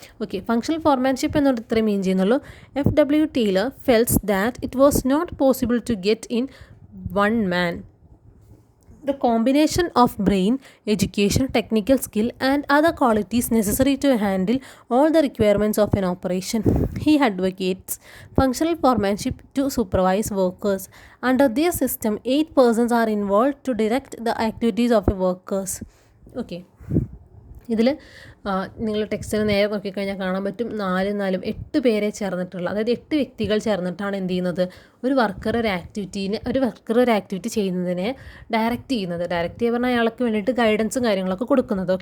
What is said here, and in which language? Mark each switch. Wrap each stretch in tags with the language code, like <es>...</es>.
<ml>Okay, functional foremanship എന്നോട് ഇത്രയും മീൻ ചെയ്യുന്നുള്ളൂ.</ml> <en>F.W. Taylor felt that it was not possible to get in one man the combination of brain, education, technical skill and other qualities necessary to handle all the requirements of an operation. He advocates functional foremanship to supervise workers. Under this system, 8 persons are involved to direct the activities of a workers.</en> <ml>Okay, ഇതിൽ നിങ്ങൾ ടെക്സ്റ്റിന് നേരെ നോക്കിക്കഴിഞ്ഞാൽ കാണാൻ പറ്റും 8 പേരെ ചേർന്നിട്ടുള്ള, അതായത് 8 വ്യക്തികൾ ചേർന്നിട്ടാണ് എന്ത് ചെയ്യുന്നത്, ഒരു വർക്കർ ഒരു ആക്ടിവിറ്റി ചെയ്യുന്നതിനെ ഡയറക്റ്റ് ചെയ്യുന്ന അയാൾക്ക് വേണ്ടിയിട്ട് ഗൈഡൻസും കാര്യങ്ങളൊക്കെ കൊടുക്കുന്നത്.</ml>